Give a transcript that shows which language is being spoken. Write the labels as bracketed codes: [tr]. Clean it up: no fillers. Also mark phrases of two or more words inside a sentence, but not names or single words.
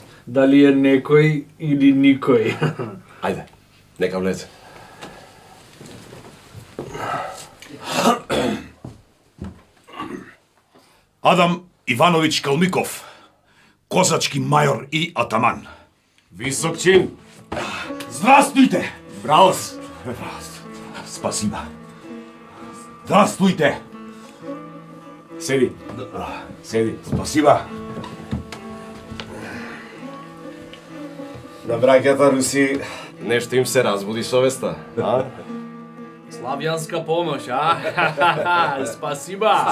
[mk] Дали е некој или никој. Ајде, нека влезе. Адам Иванович Калмиков, козачки мајор и атаман. Висок чин. [ru] Здравствуйте! Браус. Спасибо. Здравствуйте! [mk] Седи. Седи. [ru] Спасибо. [mk] На браќата руси нешто им се разбуди совеста, а? Славјанска помош, а? Спасиба.